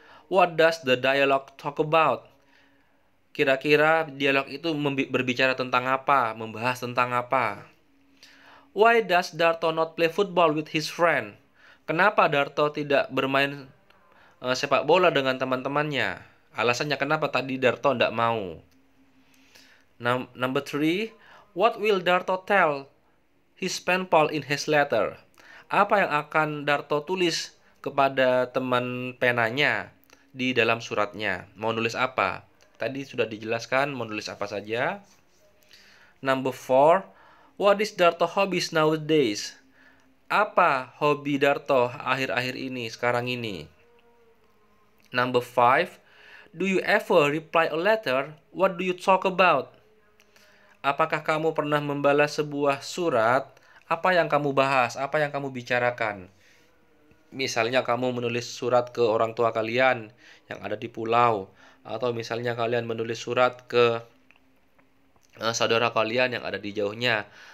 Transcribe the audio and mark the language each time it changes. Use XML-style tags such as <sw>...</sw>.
<en>What does the dialogue talk about?</en> <id>Kira-kira dialog itu berbicara tentang apa? Membahas tentang apa?</id> <en>Why does Darto not play football with his friend?</en> <id>Kenapa Darto tidak bermain sepak bola dengan teman-temannya? Alasannya kenapa tadi Darto tidak mau?</id> <en>Number 3, what will Darto tell his pen pal in his letter?</en> <id>Apa yang akan Darto tulis kepada teman penanya di dalam suratnya? Mau nulis apa? Tadi sudah dijelaskan mau nulis apa saja.</id> <en>Number 4, what is Darto hobbies nowadays?</en> <id>Apa hobi Darto akhir-akhir ini, sekarang ini?</id> <en>Number 5, do you ever reply a letter? What do you talk about?</en> <id>Apakah kamu pernah membalas sebuah surat? Apa yang kamu bahas? Apa yang kamu bicarakan? Misalnya kamu menulis surat ke orang tua kalian yang ada di pulau, atau misalnya kalian menulis surat ke saudara kalian yang ada di jauhnya.</id>